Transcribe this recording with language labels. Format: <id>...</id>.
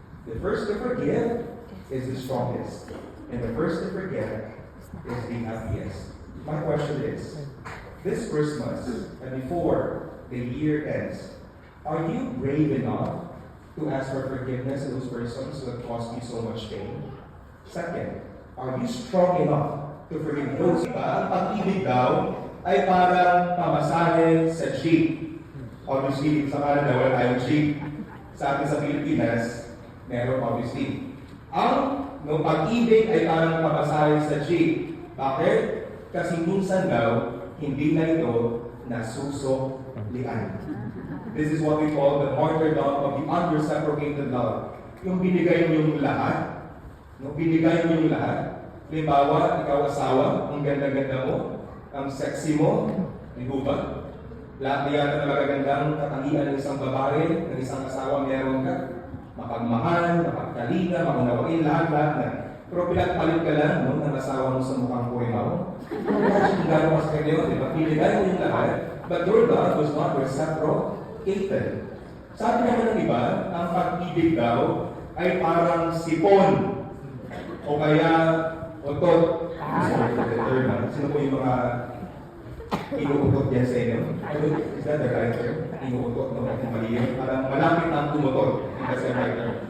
<en>The first to forgive is the strongest. And the first to forget is the happiest. My question is, this Christmas and before the year ends, are you brave enough to ask for forgiveness to those persons who have caused you so much pain? Second, are you strong enough to forgive those?</en> <tl>Ang pag-ibig daw ay parang pamasahe sa jeep. Obviously, sa Canada, wala tayong jeep. Sa atin sa Pilipinas, meron obviously. Ang pag-ibig ay parang pamasahe sa jeep. Bakit? Kasi minsan daw, hindi na ito nasusuklian.</tl> <en>This is what we call the martyrdom of the unreciprocated love.</en> <tl>Yung binigay mo yung lahat. Binigay mo yung lahat. Halimbawa, ikaw asawa, ang ganda-ganda mo, ang sexy mo, di ba? Lahat na yata na magagandang katangian ng isang babae, ng isang asawa meron ka. Mapagmahal, mapagkalina, makunawain, lahat na. Pero pinagpalit ka lang ng asawa mo sa mukhang kurimaw. Kung gano'n mas kayo, di ba? Binigay mo yung lahat,</tl> <en>but your love was not reciprocated.</en> <tl>Sabi naman ng iba, ang pag-ibig daw ay parang sipon o kaya otot. Sino po yung mga inuutot yan sa inyo?</tl> <en>Is that the right term?</en> <tl>Inuutot, no? Mali yun. Parang malapit ng pumutot.</tl> <en>That's the right term.</en>